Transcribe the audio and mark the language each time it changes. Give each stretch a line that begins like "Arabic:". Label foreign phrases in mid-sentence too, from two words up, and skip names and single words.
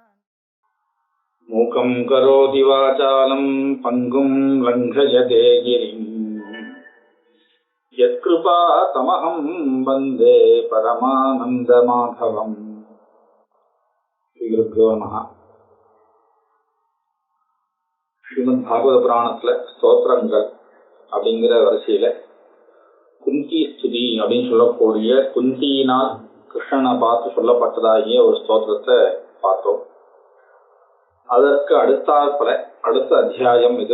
Sanskrit: मूकं करोति वाचालं पङ्गुं लङ्घयते गिरिं यत्कृपा तमहं वन्दे परमानन्दमाधवम्। श्रीगुरुभ्यो नमः।
Tamil: ஸ்ரீமத் பாகவத புராணத்துல ஸ்தோத்திரங்கள் அப்படிங்கிற வரிசையில குந்தி ஸ்துதி அப்படின்னு சொல்லக்கூடிய குந்தியினால் கிருஷ்ணனை பார்த்து சொல்லப்பட்டதாகிய ஒரு ஸ்தோத்திரத்தை பார்த்தோம். அதற்கு அடுத்த அத்தியாயம் இது.